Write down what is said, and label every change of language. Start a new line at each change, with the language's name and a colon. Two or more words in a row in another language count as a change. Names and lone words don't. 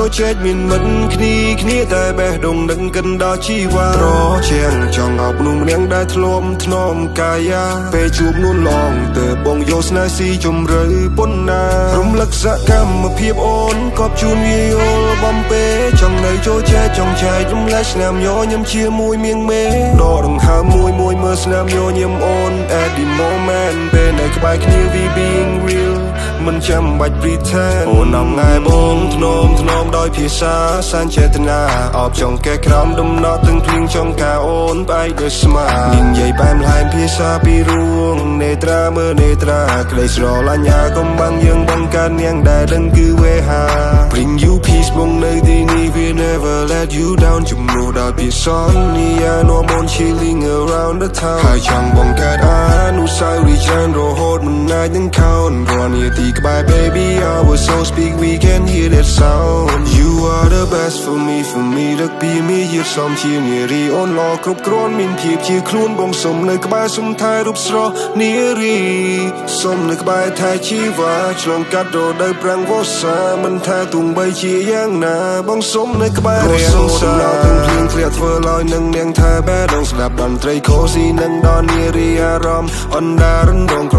Khmer: ចែកមានមិត្តគ្នាតែបេះដូងនឹងកិនដល់ជីវ៉ាត្រជាងចង់ឲ្យមនុស្សម្នាក់ដែលធ្លាប់ធ្នមកាយាពេលជួបនួនឡងទើបបងយកស្នេហ៍ស៊ីជំរឿប៉ុណ្ណារំលឹកសកម្មភាពអូនក៏ជួនវាយល់បំពេចង់នៅចូលចែក ចង់ចែករំលែកស្នាមញញឹមជាមួយមៀងមេដកដង្ហើមមួយមើលស្នាមញញឹមអូន
English: at the moment
Khmer: ពេលនៅក្បែរគ្នា
English: we being real
Khmer: មិនចាំបាច់ pretend អូនអំងាយបង ធ្នមដោយភាសាសញ្ចេតនាអបចង់កែក្រោមដំណត់ទាំងភ្លៀងចង់ការអូនបែកដោយស្មានិយាយបែមឡែមភាសាពីរួងនេត្រាមើលនេត្រាក្ដីស្រឡាញ់អាកំបាំងយើងបង្កើតនាងដែលដឹងគឺវេហា
English: Bring you peace
Khmer: បងនៅទីនេះ
English: we never let you down
Khmer: ជំនួសដោយពីស ន្យានាំអូន
English: chilling around the town
Khmer: ហើយចង់បង្កើតអនុស្សាវរីយ៍ច្រើនរហូតមិនអាចនឹងខោនរាល់នាទីក្បែរ
English: baby our soul speak we can hear that sound you are the best for me
Khmer: ដឹកពីមីយឺតសំជានារីអូនល្អ គ្រប់គ្រាន់មានភាពជាខ្លួនបងសុំនៅក្បែរសុំថែរូបស្រស់នារីសុំនៅក្បែរថែជីវ៉ាឆ្លងកាត់រដូវប្រាំងវស្សាមិនថាទង្បីជាយ៉ាងណាបងសុំនៅក្បែររា សង្សារទាំងភ្លៀងធ្លាក់ធ្វើឲ្យនឹងនាងថាបែដងស្ដាប់តន្ត្រីខូស៊ីនឹងដល់នារីអារម្មណ៍អណ្ដាររងគ្រា